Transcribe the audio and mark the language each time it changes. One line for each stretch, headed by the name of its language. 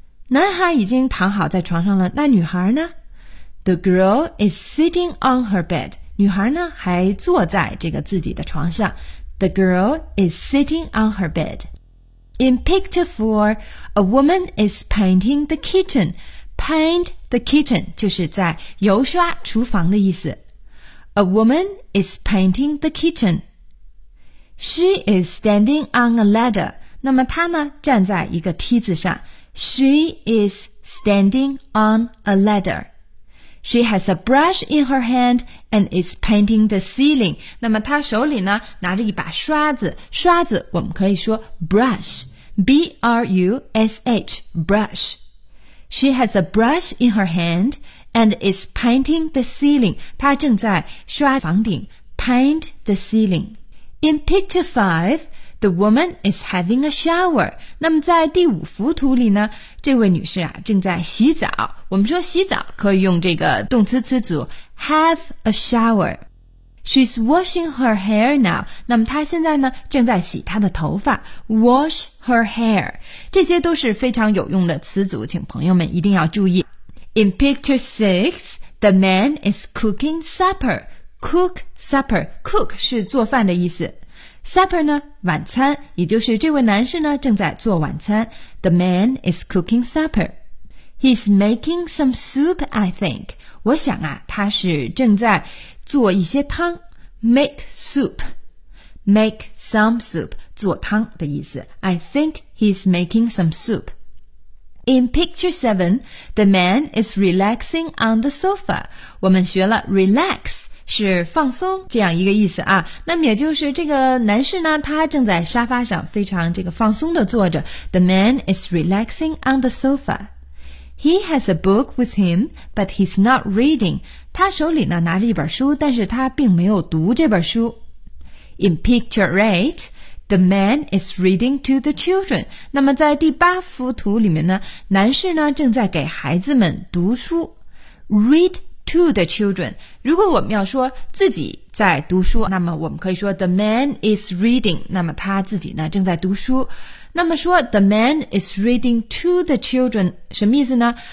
Chinese: 男孩已经躺好在床上了，那女孩呢？
English: The girl is sitting on her bed.
Chinese: 女孩呢还坐在这个自己的床上。
English: The girl is sitting on her bed. In picture 4, a woman is painting the kitchen. Paint the kitchen
Chinese: 就是在油刷厨房的意思。
English: A woman is painting the kitchen. She is standing on a ladder.
Chinese: 那么她呢站在一个梯子上。
English: She is standing on a ladder. She has a brush in her hand and is painting the ceiling.
Chinese: 那么她手里呢拿着一把刷子，刷子我们可以说 brush, B-R-U-S-H, brush.
English: She has a brush in her hand and is painting the ceiling.
Chinese: 她正在刷房顶
English: paint the ceiling. In picture 5, the woman is having a shower.
Chinese: 那么在第五幅图里呢，这位女士啊正在洗澡。我们说洗澡可以用这个动词词组
English: have a shower. She's washing her hair now.
Chinese: 那么她现在呢正在洗她的头发。
English: Wash her hair.
Chinese: 这些都是非常有用的词组，请朋友们一定要注意。
English: In picture 6, the man is cooking supper. Cook supper.
Chinese: Cook 是做饭的意思。Supper 呢晚餐，也就是这位男士呢正在做晚餐。
English: The man is cooking supper. He's making some soup, I think.
Chinese: 我想啊他是正在做一些汤
English: make soup, make some soup,
Chinese: 做汤的意思。
English: I think he's making some soup. In picture 7, the man is relaxing on the sofa.
Chinese: 我们学了 relax, 是放松这样一个意思啊。那么也就是这个男士呢，他正在沙发上非常这个放松的坐着。
English: The man is relaxing on the sofa. He has a book with him, but he's not reading.
Chinese: 他手里呢拿着一本书，但是他并没有读这本书。
English: In picture 8, the man is reading to the children.
Chinese: 那么在第八幅图里面呢，男士呢正在给孩子们读书。
English: Read to the children.
Chinese: 如果我们要说自己在读书，那么我们可以说
English: the man is reading.
Chinese: 那么他自己呢正在读书。那么说
English: the man is reading to the children
Chinese: 什么意思呢？